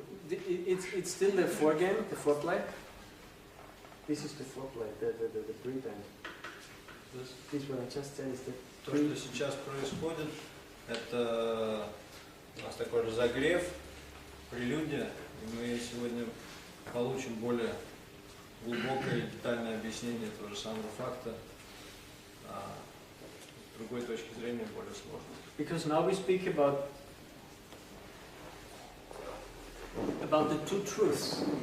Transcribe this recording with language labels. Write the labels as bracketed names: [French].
[English] It's still the foregame, the foreplay. This is the foreplay, the pre-band. This what I just said is the [Russian] То, что сейчас происходит, это у нас такой разогрев, прелюдия, и мы сегодня получим более глубокое и детальное объяснение того же самого факта, с другой точки зрения более сложно. [English] Because now we speak about the two truths.